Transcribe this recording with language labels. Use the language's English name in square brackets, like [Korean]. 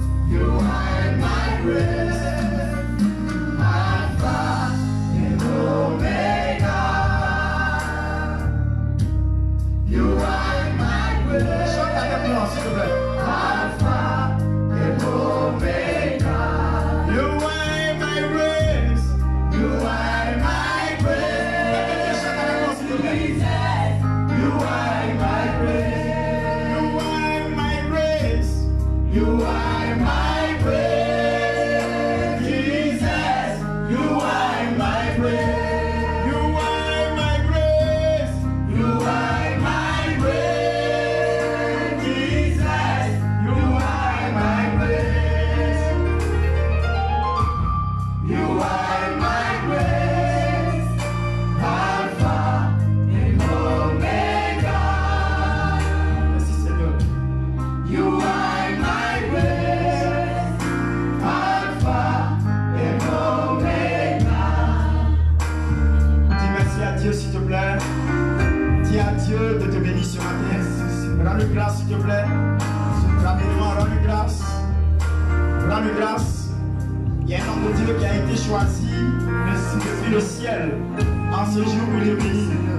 [English] You are my grace, Alpha and Omega. You are my grace, [French] Chante avec moi, s'il te plaît. [English] Alpha and Omega. You are my grace. You are my grace, [French] Chante avec moi, s'il te plaît. [English] Jesus. You are my grace. You are my grace. You are my grace, Jesus. You are my grace. You are my grace. You are my grace, Jesus. You are my grace. You are my grace, Alpha and Omega. [French] Merci Seigneur. [English] You are my grace, Alpha and Omega. [French] Dis merci à Dieu s'il te plaît. Dis à Dieu de te bénir ce matin. Rends-lui grâce s'il te plaît. Rapidement, rends-lui grâce. Rends-lui grâce. Il y a un homme de Dieu qui a été choisi depuis le ciel en ce jour pour te bénir.